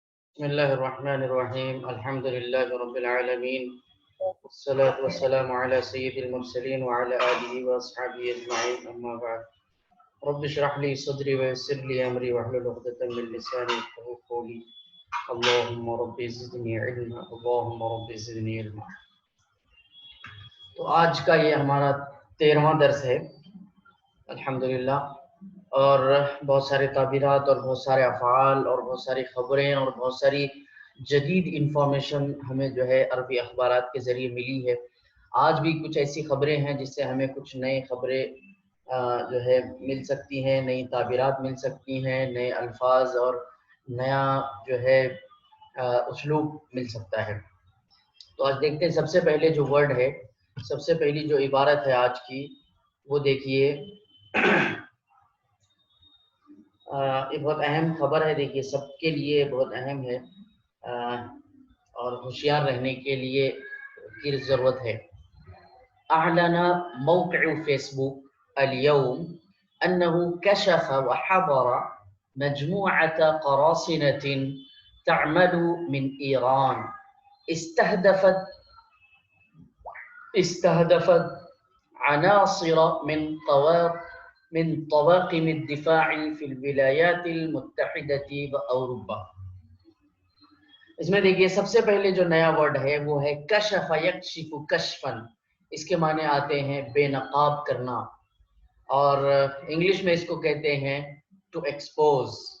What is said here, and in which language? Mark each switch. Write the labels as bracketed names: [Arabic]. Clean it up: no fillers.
[Arabic] بسم الله الرحمن الرحيم الحمد لله رب العالمين والصلاة والسلام على سيد المرسلين وعلى آله وأصحابه أجمعين أما بعد رب اشرح لي صدري ويسر لي أمري واحلل عقدة من لساني يفقهوا قولي اللهم رب زدني علما اللهم رب زدني علما. [Urdu] تو آج کا یہ ہمارا 13واں درس ہے الحمدللہ، اور بہت سارے تعبیرات اور بہت سارے افعال اور بہت ساری خبریں اور بہت ساری جدید انفارمیشن ہمیں جو ہے عربی اخبارات کے ذریعے ملی ہے. آج بھی کچھ ایسی خبریں ہیں جس سے ہمیں کچھ نئے خبریں جو ہے مل سکتی ہیں، نئی تعبیرات مل سکتی ہیں، نئے الفاظ اور نیا جو ہے اسلوب مل سکتا ہے. تو آج دیکھتے ہیں سب سے پہلے جو ورڈ ہے، سب سے پہلی جو عبارت ہے آج کی، وہ دیکھیے. یہ بہت اہم خبر ہے، دیکھیے سب کے لیے بہت اہم ہے اور ہوشیار رہنے کے لیے کی ضرورت ہے. [Arabic] اعلن موقع فیسبوک اليوم انه كشف وحضر مجموعة قراصنة تعمل من ايران استهدفت عناصر من طواقم الدفاع في الولايات المتحدة وأوروبا. [Urdu] اس میں دیکھیے سب سے پہلے جو نیا ورڈ ہے وہ ہے کشف یکشف کشفن. اس کے معنی آتے ہیں بے نقاب کرنا، اور انگلش میں اس کو کہتے ہیں ٹو ایکسپوز.